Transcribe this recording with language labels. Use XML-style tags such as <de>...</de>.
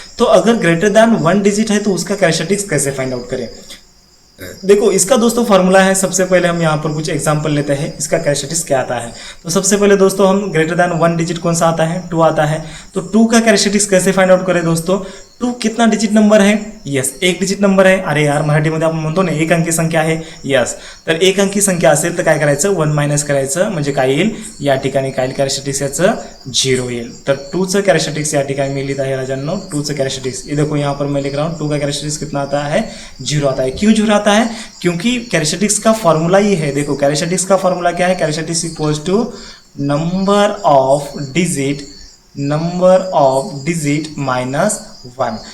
<hi>तो अगर greater than 1 digit है तो उसका कैरेक्टरिस्टिक्स कैसे फाइंड आउट करें? देखो, इसका दोस्तों फार्मूला है। सबसे पहले हम यहाँ पर कुछ एग्जांपल लेते हैं, इसका कैरेक्टरिस्टिक्स क्या आता है। तो सबसे पहले दोस्तों हम ग्रेटर दैन 1 डिजिट कौन सा आता है? 2 आता है। तो 2 का कैरेक्टरिस्टिक्स कैसे फाइंड आउट करें दोस्तों? 2 कितना डिजिट नंबर है? यस, 1 डिजिट नंबर है।</hi> <mr>अरे यार, मराठीमध्ये आपण म्हणतो ना 1 अंकी संख्या आहे। यस, तर 1 अंकी संख्या असेल तर काय करायचं? 1 मायनस करायचं, म्हणजे काय येईल? या ठिकाणी काय कैरेक्टरिस्टिक्स याचं 0 येईल। तर 2 चं कैरेक्टरिस्टिक्स या ठिकाणी मी लिहित आहे राजांनो,</mr> <hi>2 चं कैरेक्टरिस्टिक्स ये देखो यहाँ पर मैं लिख रहा हूँ। 2 का कैरेक्टरिस्टिक्स कितना आता है? 0 आता है। क्यों 0 आता है? क्योंकि कैरेक्टरिस्टिक्स का फॉर्मूला ये है। देखो, कैरेक्टरिस्टिक्स का फॉर्मूला क्या है?</hi> <en>Characteristics equals to number of digit minus 1।</en>